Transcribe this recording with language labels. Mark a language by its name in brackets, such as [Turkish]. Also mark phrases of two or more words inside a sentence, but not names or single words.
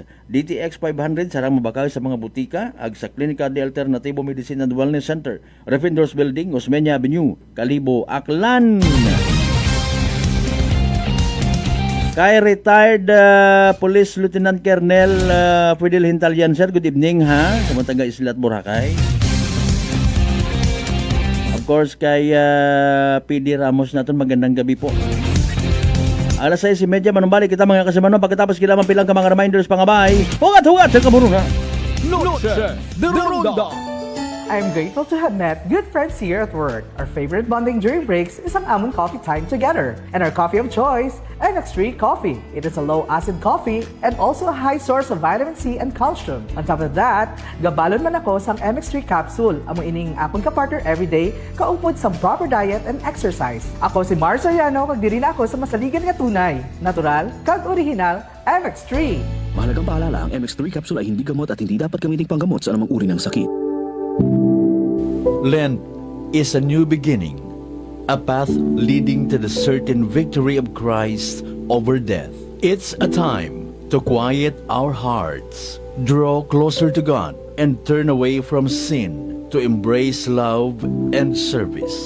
[Aklanon] DTX 500 sarang mabakay sa mga butika ag sa Klinika de Alternativo Medicine and Wellness Center, Refendors Building, Osmeña Avenue, Kalibo, Aklan. Kay retired Police Lieutenant Colonel Fidel Hintalyan, sir, [English] good evening [Aklanon] ha, sa mga taga Islat Boracay. [English] Of course, [Filipino] kay PD Ramos natin, magandang gabi po. [Aklanon] Alas 6:30, manumbalik kita mga kasimano, pagkatapos kailangan pilang ka mga reminders pangabay. Hugat-hugat sa kamuno na. Noche de Ronda. [English] I'm grateful to have met good friends here at work. Our favorite bonding during breaks is [Hiligaynon] ang amon [English] coffee time together. And our coffee of choice, MX3 Coffee. It is a low-acid coffee and also a high source of vitamin C and calcium. On top of that, [Hiligaynon] gabalon man ako sang MX3 capsule. Amo ining akong ka-partner everyday, kaupod sa [English] proper diet and exercise. [Hiligaynon] Ako si Mars Soriano, kag diri na ako sa masaligan nga tunay, natural, kag original, MX3. [Filipino] Mahalagang paalala, ang MX3 capsule ay hindi gamot at hindi dapat gamiting panggamot sa anumang uri ng sakit. [English] Lent is a new beginning, a path leading to the certain victory of Christ over death. It's a time to quiet our hearts, draw closer to God, and turn away from sin to embrace love and service.